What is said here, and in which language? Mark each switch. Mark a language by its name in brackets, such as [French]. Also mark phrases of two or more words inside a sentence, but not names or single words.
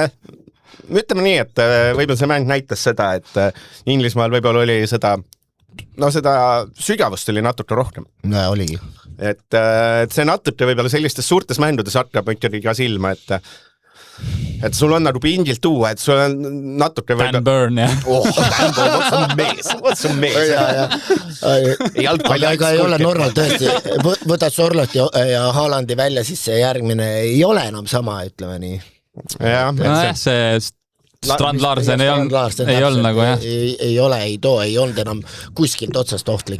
[Estonian] Ütleme nii, et võib-olla see mäng näitas seda, et Inglismaal võib-olla oli seda sügavust oli natuke rohkem. No, oligi. Et see natuke võib-olla sellistes suurtes mändudes hakkab ikkagi ka silma, et sul on nagu pingilt tuua, et sul on natuke Dan Burn, jah. Dan Burn, [English] what's a [Estonian] mees. Aga ei ole Norral tõesti, võtad Sorlot ja Haalandi välja, siis see järgmine ei ole enam sama, ütleme nii. See Strand Larsen ei olnud nagu, jah. Ei ole, ei olnud enam kuskilt otsast ohtlik.